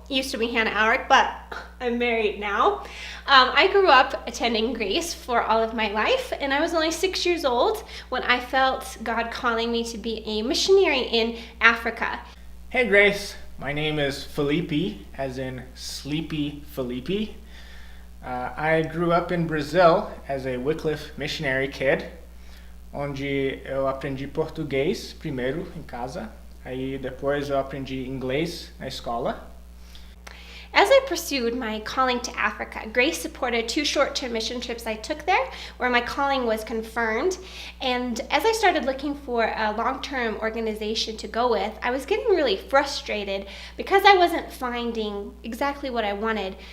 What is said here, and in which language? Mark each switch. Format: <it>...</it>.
<en>Used to be Hannah Alric, but I'm married now. I grew up attending Grace for all of my life, and I was only 6 years old when I felt God calling me to be a missionary in Africa. Hey Grace, my name is Felipe, as in Sleepy Felipe. I grew up in Brazil as a Wycliffe missionary kid,</en> <pt>onde eu aprendi português primeiro em casa, aí depois eu aprendi inglês na escola.</pt> <en>As I pursued my calling to Africa, Grace supported 2 short-term mission trips I took there where my calling was confirmed. And as I started looking for a long-term organization to go with, I was getting really frustrated because I wasn't finding exactly what I wanted.</en>